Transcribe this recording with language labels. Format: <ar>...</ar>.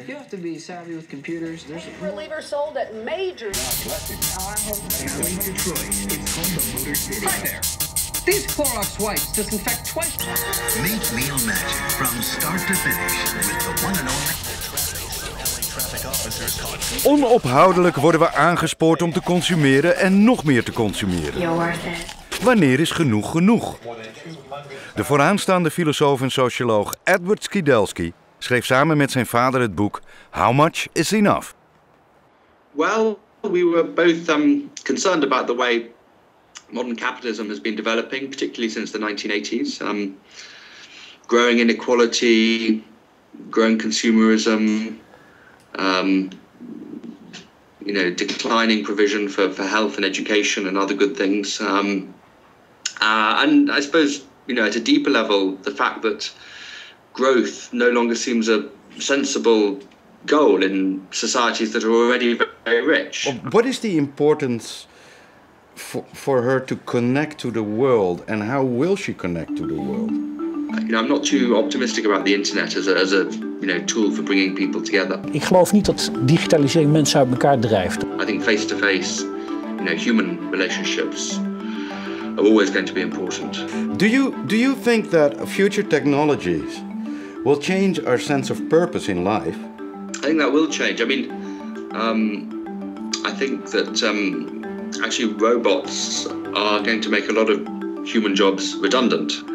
<en>You have to be savvy with computers. There's Reliever sold at major. Detroit, it's home to Motor City. Hi there. These Clorox wipes disinfect twice. Meet meal magic from start to finish with the one and only.</en> <nl>Onophoudelijk worden we aangespoord om te consumeren en nog meer te consumeren. Wanneer is genoeg genoeg? De vooraanstaande filosoof en socioloog Edward Skidelsky schreef samen met zijn vader het boek How Much is Enough?</nl> <en>Well, we were both concerned about the way modern capitalism has been developing, particularly since the 1980s. Growing inequality, growing consumerism, declining provision for health and education and other good things. And I suppose, at a deeper level, the fact that growth no longer seems a sensible goal in societies that are already very rich. What is the importance for her to connect to the world, and how will she connect to the world? I'm not too optimistic about the internet as a tool for bringing people together.</en> <nl>Ik geloof niet dat digitalisering mensen uit elkaar drijft.</nl> <en>I think face-to-face, human relationships are always going to be important. Do you think that future technologies will change our sense of purpose in life? I think that will change. I mean, I think that actually robots are going to make a lot of human jobs redundant.</en>